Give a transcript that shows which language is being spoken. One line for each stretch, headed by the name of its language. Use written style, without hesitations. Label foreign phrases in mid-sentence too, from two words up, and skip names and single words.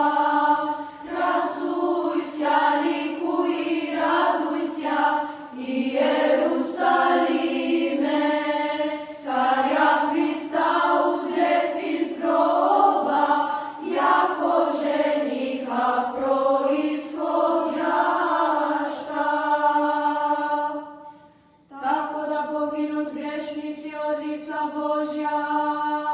Church Slavic: Красуйся, ликуй и радуйся, Иерусалиме, царя Христа узрев из гроба, яко жениха происходяща.
Serbian: Тако да погинут грешници од лица Божја,